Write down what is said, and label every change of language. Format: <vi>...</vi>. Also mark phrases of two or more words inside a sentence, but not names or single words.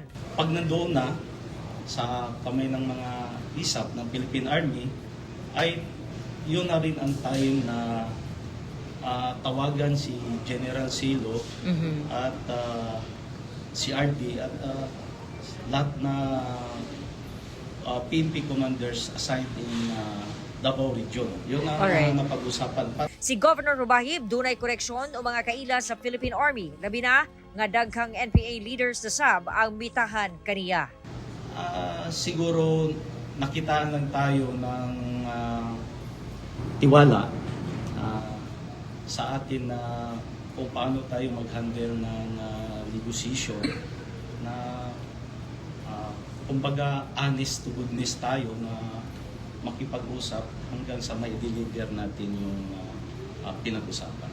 <tl>Pag nandoon na sa kamay ng mga ISAF ng Philippine Army ay yun na rin ang time na tawagan si General Silo at si RD at lahat na</tl> <en>PNP commanders assigned in Davao Region.</en> <tl>Yun ang napag-usapan.</tl> <ceb>Si Governor Hubahib dunay koreksyon o mga kaila sa Philippine Army, labi na nga daghang NPA leaders sa SAB ang mitahan kaniya.</ceb> <tl>Siguro nakitaan lang tayo ng tiwala sa atin na kung paano tayo mag-handle ng negotiation na kumbaga</tl> <en>honest to goodness</en> <tl>tayo na makipag-usap hanggang sa may deliver natin yung pinag-usapan.</tl>